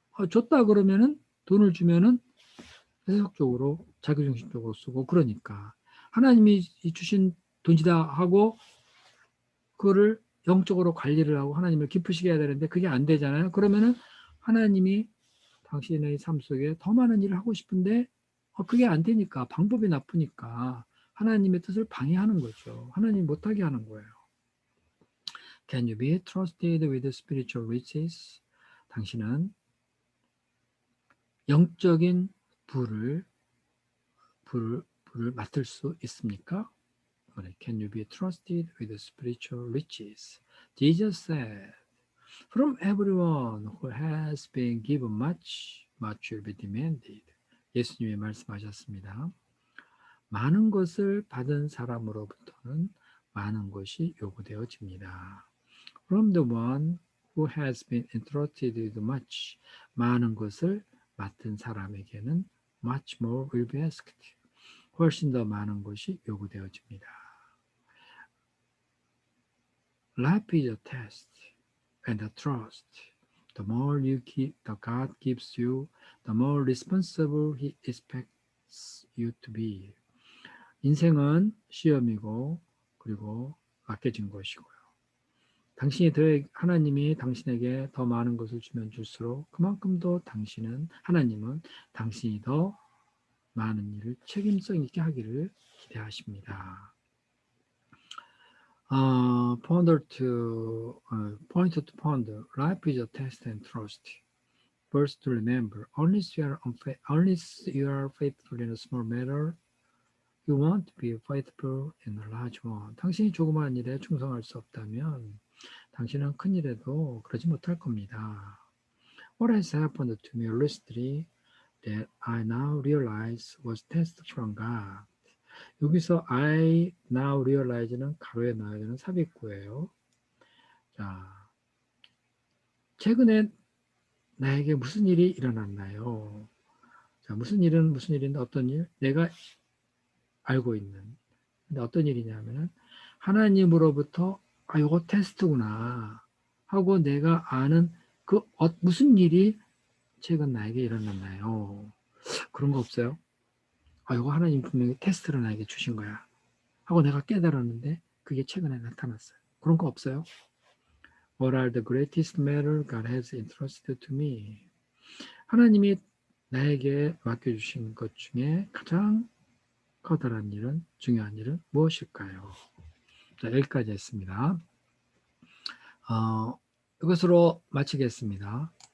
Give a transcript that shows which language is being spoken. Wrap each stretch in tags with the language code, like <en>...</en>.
<ko>줬다 그러면은 돈을 주면은 세속적으로 자기중심적으로 쓰고 그러니까 하나님이 주신 돈이다 하고 그거를 영적으로 관리를 하고 하나님을 기쁘시게 해야 되는데 그게 안 되잖아요. 그러면은 하나님이 당신의 삶 속에 더 많은 일을 하고 싶은데 그게 안 되니까 방법이 나쁘니까 하나님의 뜻을 방해하는 거죠. 하나님 못하게 하는 거예요.</ko> <en>Can you be trusted with spiritual riches?</en> <ko>당신은 영적인 부를 맡을 수 있습니까?</ko> <en>Can you be trusted with spiritual riches? Jesus said, from everyone who has been given much, much will be demanded.</en> <ko>예수님이 말씀하셨습니다. 많은 것을 받은 사람으로부터는 많은 것이 요구되어집니다.</ko> <en>From the one who has been entrusted with much,</en> <ko>많은 것을 맡은 사람에게는</ko> <en>much more will be asked.</en> <ko>훨씬 더 많은 것이 요구되어집니다.</ko> <en>Life is a test and a trust. The more the God gives you, the more responsible He expects you to be.</en> <ko>인생은 시험이고 그리고 맡겨진 것이고요. 하나님이 당신에게 더 많은 것을 주면 줄수록 그만큼 더 하나님은 당신이 더 많은 일을 책임성 있게 하기를 기대하십니다.</ko> <en>Point to ponder. Life is a test and trust. First to remember, unless you are faithful in a small matter, you won't be faithful in a large one.</en> <ko>당신이 조그마한 일에 충성할 수 없다면 당신은 큰 일에도 그러지 못할 겁니다.</ko> <en>What has happened to me recently that I now realize was test from God.</en> <ko>여기서</ko> <en>I now realize</en> <ko>는 가로에 나와야 되는 삽입구예요. 자, 최근에 나에게 무슨 일이 일어났나요? 자, 무슨 일인데 어떤 일? 내가 알고 있는. 근데 어떤 일이냐면은 하나님으로부터 요거 테스트구나 하고 내가 아는 무슨 일이 최근 나에게 일어났나요? 그런 거 없어요? 요거 하나님 분명히 테스트를 나에게 주신 거야 하고 내가 깨달았는데 그게 최근에 나타났어요. 그런 거 없어요?</ko> <en>What are the greatest matter God has entrusted to me?</en> <ko>하나님이 나에게 맡겨주신 것 중에 가장 커다란 일은, 중요한 일은 무엇일까요? 자, 여기까지 했습니다. 이것으로 마치겠습니다.</ko>